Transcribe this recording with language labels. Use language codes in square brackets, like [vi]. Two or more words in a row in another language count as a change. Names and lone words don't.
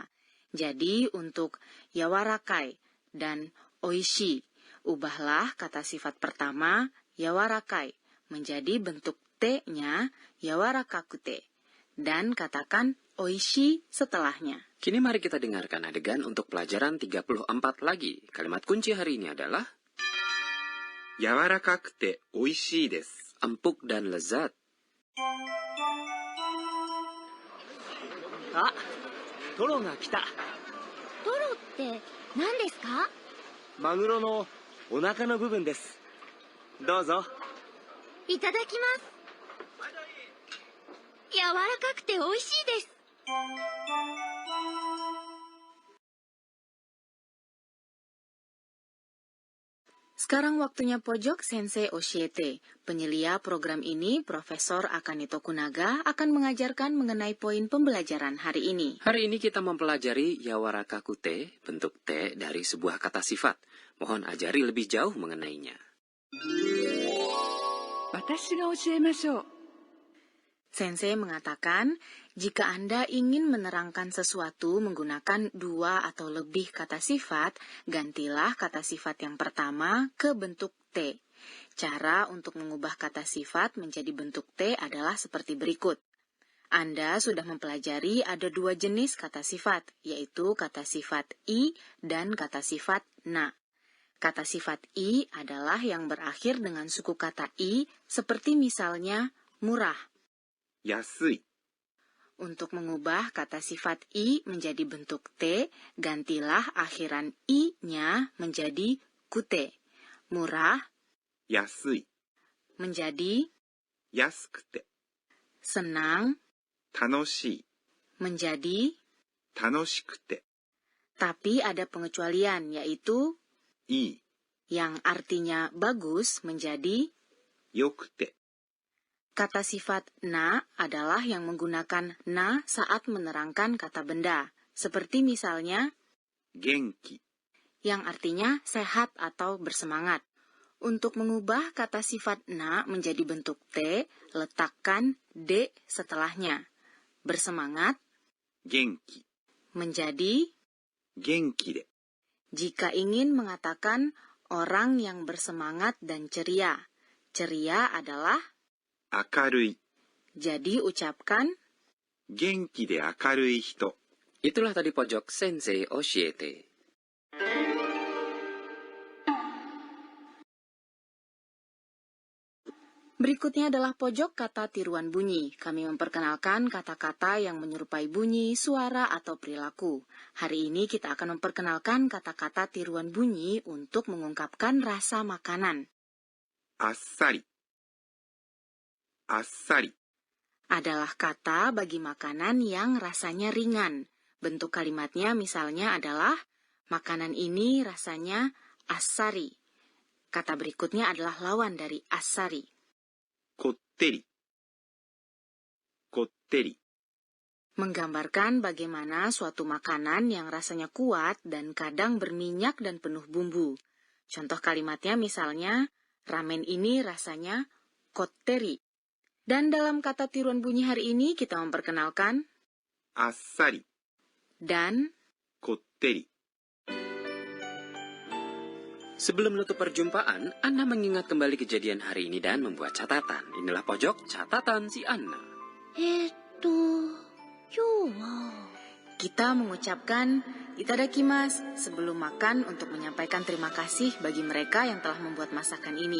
[id] Jadi untuk yawarakai dan oishi, ubahlah kata sifat pertama yawarakai menjadi bentuk te-nya yawarakakute dan katakan oishi setelahnya. Kini mari kita dengarkan adegan untuk pelajaran 34 lagi. Kalimat kunci hari ini adalah [ja] 柔らかくておいしいです。 [id] empuk dan lezat. [ja] あ、トロが来た。トロって何ですか？マグロのお腹の部分です。どうぞ。いただきます。柔らかくて美味しいです。 [id] Sekarang waktunya pojok Sensei Oshiete. Penyelia program ini, Profesor Akane Tokunaga, akan mengajarkan mengenai poin pembelajaran hari ini. Hari ini kita mempelajari yawarakakute, bentuk te dari sebuah kata sifat. Mohon ajari lebih jauh mengenainya. [ja] 私が教えましょう。 [id] Sensei mengatakan, jika Anda ingin menerangkan sesuatu menggunakan dua atau lebih kata sifat, gantilah kata sifat yang pertama ke bentuk te. Cara untuk mengubah kata sifat menjadi bentuk te adalah seperti berikut. Anda sudah mempelajari ada dua jenis kata sifat, yaitu kata sifat i dan kata sifat na. Kata sifat i adalah yang berakhir dengan suku kata i, seperti misalnya murah. [ja] 安い。 [id] Untuk mengubah kata sifat i menjadi bentuk te, gantilah akhiran i-nya menjadi kute. Murah [ja] 安い。 [id] menjadi [ja] 安くて。 [id] senang [ja] 楽しい。 [id] menjadi, [ja] 楽しくて。 [id] tapi ada pengecualian, yaitu [ja] いい。 [id] yang artinya bagus menjadi. [ja] よくて。 [id] Kata sifat na adalah yang menggunakan na saat menerangkan kata benda, seperti misalnya [ja] 元気。 [id] yang artinya sehat atau bersemangat. Untuk mengubah kata sifat na menjadi bentuk te, letakkan de setelahnya. Bersemangat [ja] 元気。 [id] menjadi. [ja] 元気で。 [id] Jika ingin mengatakan orang yang bersemangat dan ceria, ceria adalah. [ja] 明るい。 [id] Jadi ucapkan [ja] 元気で明るい人。 [id] Itulah tadi pojok Sensei Oshiete. Berikutnya adalah pojok kata tiruan bunyi. Kami memperkenalkan kata-kata yang menyerupai bunyi, suara, atau perilaku. Hari ini kita akan memperkenalkan kata-kata tiruan bunyi untuk mengungkapkan rasa makanan. [ja] あっさり。あっさり。 [id] Adalah kata bagi makanan yang rasanya ringan. Bentuk kalimatnya misalnya adalah, makanan ini rasanya asari. Kata berikutnya adalah lawan dari asari. [ja] こってり。こってり。 [id] Menggambarkan bagaimana suatu makanan yang rasanya kuat dan kadang berminyak dan penuh bumbu. Contoh kalimatnya misalnya, ramen ini rasanya kotteri. Dan dalam kata tiruan bunyi hari ini kita memperkenalkan [ja] あっさり。 [id] dan [ja] こってり。 [id] Sebelum menutup perjumpaan, Anna mengingat kembali kejadian hari ini dan membuat catatan. Inilah pojok catatan si Anna. [ja] 今日は [id] kita mengucapkan itadakimasu sebelum makan untuk menyampaikan terima kasih bagi mereka yang telah membuat masakan ini.